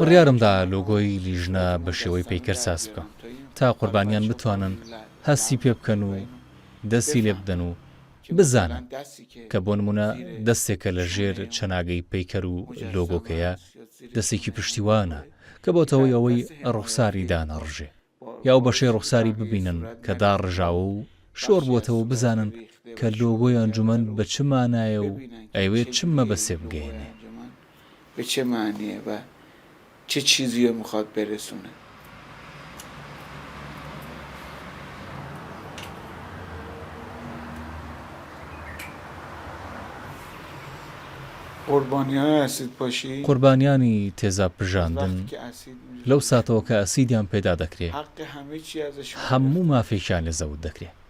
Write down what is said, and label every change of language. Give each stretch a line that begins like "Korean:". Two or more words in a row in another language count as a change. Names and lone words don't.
Central Kurdish: بڕیارمدا لۆگۆی لیژنە بە شێوەی پەیکەر ساز بکەم تا قوربانیان بتوانن هەستی پێ بکەن و دەستی لێ بدەن و بزانن کە بۆ نمونە دەستێکە لە ژێر چەناگەی پەیکەر و لۆگۆکەیە دەستێکی پشتیوانە کە بۆتەوەی ئەوەی ڕوخساری دانەڕژێ یا و بەشەی ڕوخساری ببینن کە داڕژاوە و شۆڕ بۆتەوە بزانن کە لۆگۆی ئەنجومەن بە چ مانایە و ئەیوێت چممە بەسێ بگەێنێ،
Persian: به چه معنیه و چه چیزی رو میخواد برسونه.
Central Kurdish: قوربانیانی تێزاب پژاندن لەو ساتەوە کە ئەسیدیان پێدا دەکرێت هەموو مافێکیان لە زەوت دەکرێت.